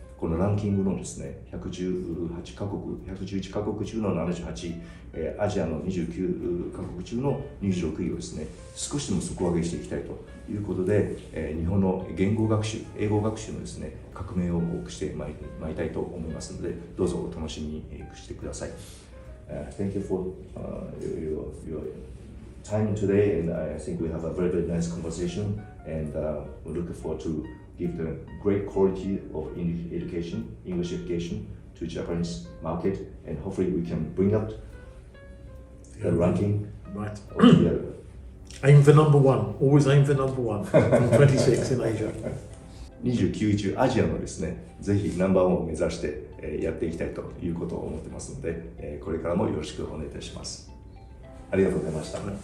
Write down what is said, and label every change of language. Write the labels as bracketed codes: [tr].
[ja] このランキングのですね、111カ国中の78、アジアの29カ国中の26位をですね、少しでも底上げしていきたいということで、日本の言語学習、英語学習のですね、革命を多くしてまいりたいと思いますので、どうぞお楽しみにしてください。 [en] Thank you for your time today, and I think we have a very, very nice conversation, and we're looking forward to give the great quality of English education to Japanese market, and hopefully we can bring up the ranking altogether. Aim for number one, always aim for number one from 26 in Asia. [ja] 29位中アジアのですね、ぜひナンバーワンを目指してやっていきたいということを思ってますので、これからもよろしくお願いいたします。ありがとうございました。